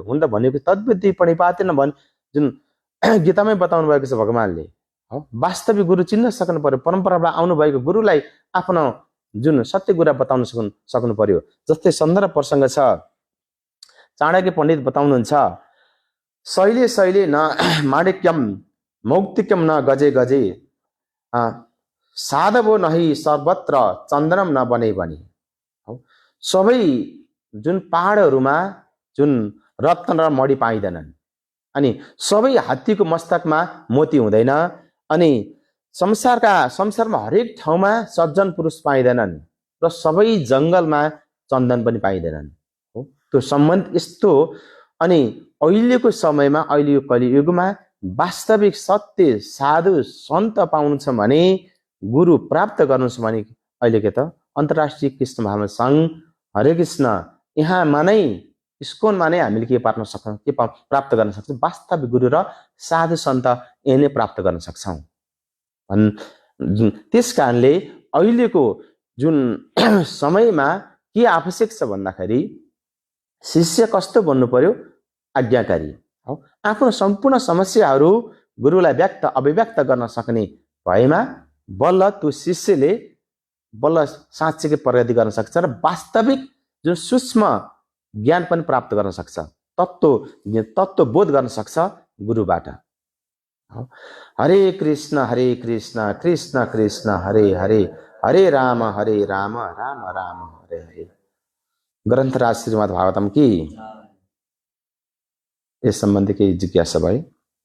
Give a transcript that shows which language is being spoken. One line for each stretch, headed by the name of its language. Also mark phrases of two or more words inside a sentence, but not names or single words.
Nepali: हुन त भनेको
Sanskrit: तद्विधि पणिपातेन
Nepali: भन् जुन गीतामै बताउनु भएको छ भगवानले। हो वास्तविक गुरु चिन्न सक्नु पर्यो। परम्पराबाट आउनु भएको गुरुलाई आफ्नो जुन सत्य कुरा बताउन सक्नु पर्यो। जस्तै सन्दर्भ प्रसङ्ग छ, चाणक्य पण्डित बताउनुहुन्छ,
Sanskrit: शैले शैले न माणिक्यम मौक्तिक्यम न गजे गजे साधवो नही सर्वत्र चन्दनम न बने बनी।
Nepali: सबै जुन पहाडहरूमा जुन रत्न र मणि पाइँदैनन्, अनि सबै हात्तीको मस्तकमा मोती हुँदैन, अनि संसारमा हरेक ठाउँमा सज्जन पुरुष पाइँदैनन् र सबै जङ्गलमा चन्दन पनि पाइँदैनन्। हो त्यो सम्बन्ध यस्तो। अनि अहिलेको समयमा, अहिले यो कलियुगमा वास्तविक सत्य साधु सन्त पाउनु छ भने, गुरु प्राप्त गर्नु छ भने, अहिले के त अन्तर्राष्ट्रिय कृष्ण भावना सङ्घ हरे कृष्ण यहाँमा नै इस्कोनमा नै हामीले के पार्न सक्छौँ, के प्राप्त गर्न सक्छौँ? वास्तविक गुरु र साधु सन्त यही नै प्राप्त गर्न सक्छौँ। त्यस कारणले अहिलेको जुन समयमा के आवश्यक छ भन्दाखेरि शिष्य कस्तो बन्नु पर्यो? आज्ञाकारी। हो आफ्नो सम्पूर्ण समस्याहरू गुरुलाई अभिव्यक्त गर्न सक्ने भएमा बल्ल त्यो शिष्यले बल्ल साँच्चैकै प्रगति गर्न सक्छ र वास्तविक जुन सूक्ष्म ज्ञान पनि प्राप्त गर्न सक्छ, तत्त्व बोध गर्न सक्छ गुरुबाट।
Sanskrit: हरे कृष्ण कृष्ण कृष्ण हरे हरे, हरे राम राम राम हरे हरे।
Nepali: ग्रन्थराज श्रीमद् भागवतम की यस सम्बन्धी केही जिज्ञासा भयो?